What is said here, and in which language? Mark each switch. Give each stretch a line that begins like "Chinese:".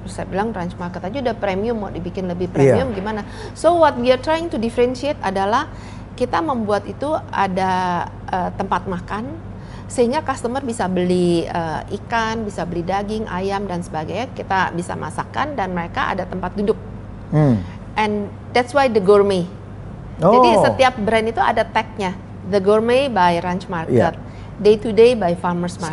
Indonesian: Saya bilang Ranch Market aja udah premium, mau dibikin lebih premium gimana?
English: So what we are trying to differentiate
Indonesian: adalah kita membuat itu ada tempat makan, sehingga customer bisa beli ikan, bisa beli daging, ayam dan sebagainya. Kita bisa masakkan dan mereka ada tempat duduk.
English: And that's why the gourmet.
Indonesian: Jadi setiap brand itu ada tagnya.
English: The Gourmet by Ranch Market. Day to Day by Farmers Market.